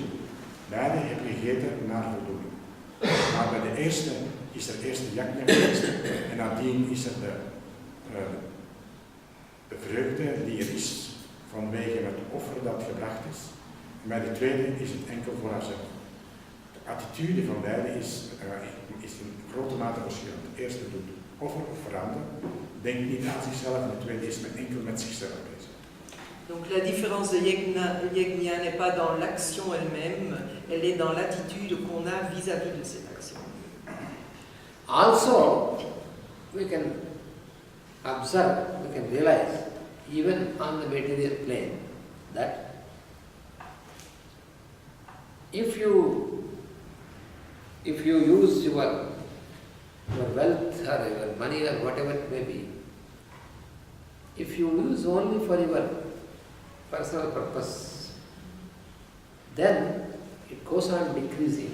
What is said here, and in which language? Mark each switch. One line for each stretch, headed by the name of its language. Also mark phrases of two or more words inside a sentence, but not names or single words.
Dutch: Beide hebben gegeten naar voldoening. Maar bij de eerste is er eerst de yajna geweest en nadien is er de vreugde die er is vanwege het offer dat gebracht is. En bij de tweede is het enkel voor haarzelf. De attitude van beide is in grote mate verschillend. De eerste doet offer of veranderen, denkt niet aan zichzelf en de tweede is enkel met zichzelf bezig.
French: Donc la différence de yajna n'est pas dans l'action elle-même, elle est dans l'attitude qu'on a vis-à-vis de cette action.
English: Also, we can observe, we can realize, even on the material plane, that if you use your wealth or your money or whatever it may be, if you use only for your personal purpose, then it goes on decreasing.